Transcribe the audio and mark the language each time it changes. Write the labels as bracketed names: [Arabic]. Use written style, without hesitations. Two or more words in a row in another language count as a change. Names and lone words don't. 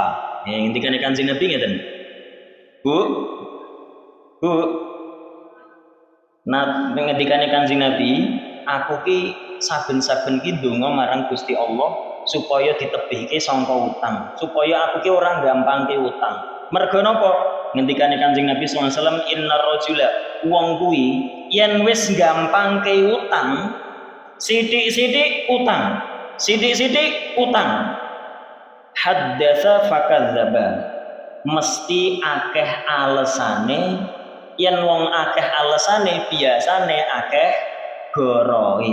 [Javanese] Ngendikane Kanjeng Nabi ngeten. Bu, nah ngendikane Kanjeng Nabi, aku ki saben-saben ki ndonga marang Gusti Allah supaya ditebihke sangka utang, supaya aku ki ora gampangke utang. Merga napa? Ngendikane Kanjeng Nabi [Arabic] صلى الله عليه وسلم, إن الرجل, [Javanese] wong kuwi yen wis gampangke utang, sithik-sithik utang, sithik-sithik utang, [Arabic] حدث فكذب, [Javanese] mesti akeh alesane. Yen wong akeh alesane biasane akeh gorohe.